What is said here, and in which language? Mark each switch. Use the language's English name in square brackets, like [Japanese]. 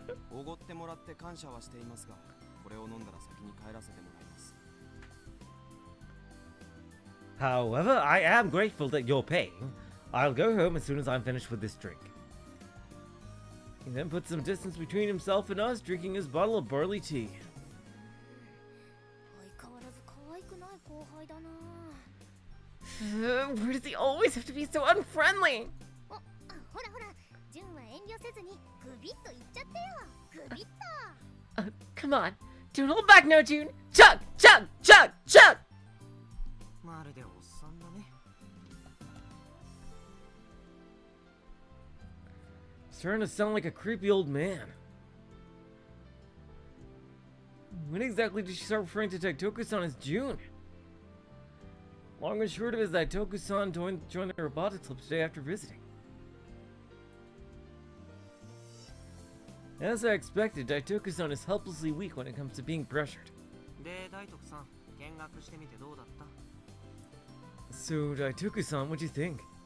[Japanese] おごってもらって感謝はしていますが、これを飲んだら先に帰らせてもらいます。 [English] However, I am grateful that you're paying. I'll go home as soon as I'm finished with this drink. He then put some distance between himself and us, drinking his bottle of barley tea. [Japanese] 相変わらず可愛くない後輩だな [English] Where does he always have to be so unfriendly? [Japanese] ほらジュンは遠慮せずにグビッといっちゃってよグビッと [English] Come on. Don't hold back, no, June. Chug! Chug! [Japanese] まるでおっさんだね。 [English] Starting to sound like a creepy old man. When exactly did she start referring to Daitoku-san as June? Long and short of it is that Daitoku-san joined the Robotics Club today after visiting. As I expected, Daitoku-san is helplessly weak when it comes to being pressured. [Japanese] で、大徳さん、見学してみてどうだった？ [English] So, Daitoku-san, what'd you think?